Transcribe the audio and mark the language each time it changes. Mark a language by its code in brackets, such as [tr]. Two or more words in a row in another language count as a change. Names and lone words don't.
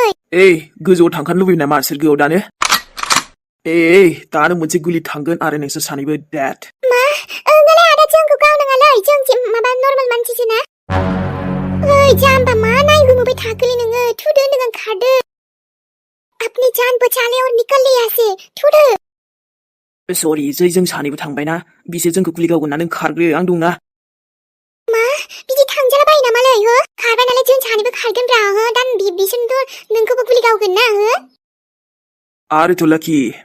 [brx] गोजौआव थांखानो लुबैयो नामा सोरगोआव दानो? दानो मोनसे गुलि थांगोन आरो नोंसोर सानैबो डेड। मा? ओंलै आदा जोंखौ गावनाङालै, जों माबा नर्माल मानसिसो ना। ओइ जाम्बा मा नायगुमुबाय थाखोलै नोङो, थुदो होनदों आं खारदो। [hi] अपनी जान बचा ले और निकल ले यहाँ से, [brx] थुदो। सरि जै जों सानैबो थांबायना, बिसोर जोंखौ गुलि गावगोन ना, नों खारग्रो आं दंना। मा? बिदि थांजाला बायो नामालै हो? खारबाय नालाय जों सानैबो खारगोन रा हो, दा बिसोरनोथ' नोंखौबो गुलि गावगोन ना हो? आरोथ' लाकि।